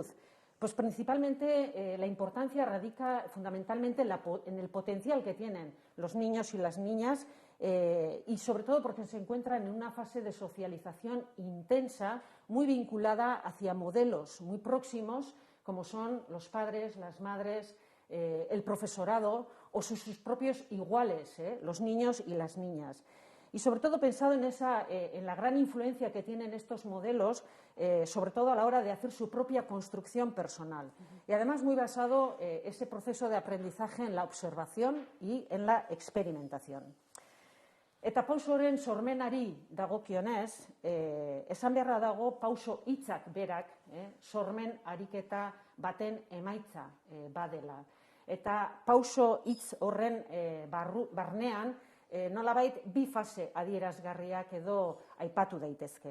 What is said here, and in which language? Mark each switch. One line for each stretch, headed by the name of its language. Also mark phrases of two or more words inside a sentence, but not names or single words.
Spanish: Pues principalmente la importancia radica fundamentalmente en el potencial que tienen los niños y las niñas y sobre todo porque se encuentran en una fase de socialización intensa, muy vinculada hacia modelos muy próximos, como son los padres, las madres, el profesorado o sus propios iguales, los niños y las niñas. Y sobre todo pensado en la gran influencia que tienen estos modelos, sobre todo a la hora de hacer su propia construcción personal. Y además muy basado ese proceso de aprendizaje en la observación y en la experimentación.
Basque: Eta pausoren sormenari dagokionez, esan beharra dago pauso hitzak berak, sormen ariketa baten emaitza badela. Eta pauso hitz horren barnean, nolabait bi fase adierazgarriak edo aipatu daitezke.